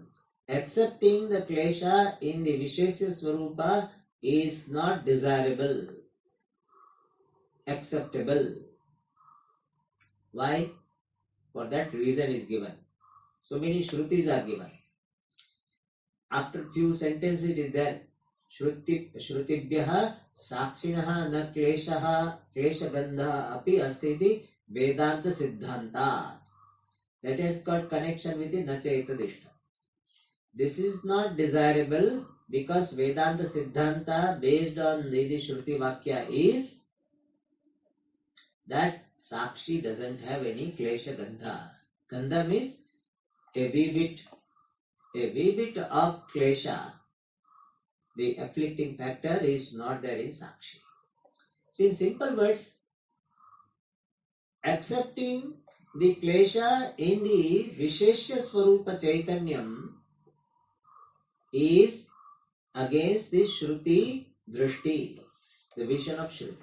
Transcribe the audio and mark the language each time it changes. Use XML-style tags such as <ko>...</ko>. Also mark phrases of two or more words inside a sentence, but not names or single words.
<en>Accepting the klesha in the</en> <sa>विशेष्य स्वरूप</sa> <en>is not desirable, acceptable. Why? For that reason is given. So many shrutis are given. After few sentences it is there.</en> <sa>श्रुतिभ्यः साक्षिणः न क्लेशः क्लेशगन्धः अपि अस्तीति वेदान्त सिद्धान्त.</sa> <en>That has got connection with the nachaitadishta. This is not desirable because</en> <sa>वेदान्त सिद्धान्त</sa> <en>based on the</en> <sa>श्रुति वाक्य</sa> <en>is that Sakshi doesn't have any</en> <sa>क्लेश गन्ध.</sa> <en>Gandha means a wee bit of klesha. The afflicting factor is not there in Sakshi. So in simple words, accepting the klesha in the</en> <sa>विशेष्य स्वरूप चैतन्यम्</sa> <en>is against the</en> <sa>श्रुति दृष्टि,</sa> <en>the vision of Shruti.</en>